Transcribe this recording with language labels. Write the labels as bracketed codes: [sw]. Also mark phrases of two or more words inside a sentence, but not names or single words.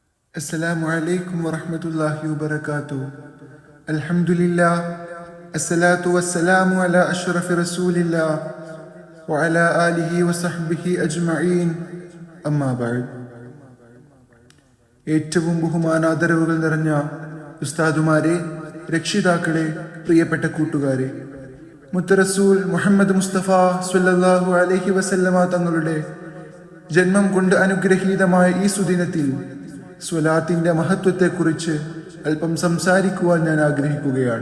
[ar] السلام عليكم ورحمة الله وبركاته. الحمد لله، الصلاة والسلام على أشرف رسول الله وعلى آله وصحبه أجمعين. أما بعد. [ml] ഏറ്റവും ബഹുമാനാദരവുകൾ നിറഞ്ഞ ഉസ്താദുമാരെ, രക്ഷിതാക്കളെ, പ്രിയപ്പെട്ട കൂട്ടുകാരെ, മുത്തറസൂൽ മുഹമ്മദ് മുസ്തഫ [ar] صلى الله عليه وسلم [ml] തങ്ങളുടെ ജന്മം കൊണ്ട് അനുഗ്രഹീതമായ ഈ സുദിനത്തിൽ സ്വലാത്തിന്റെ മഹത്വത്തെക്കുറിച്ച് അല്പം സംസാരിക്കുവാൻ ഞാൻ ആഗ്രഹിക്കുകയാണ്.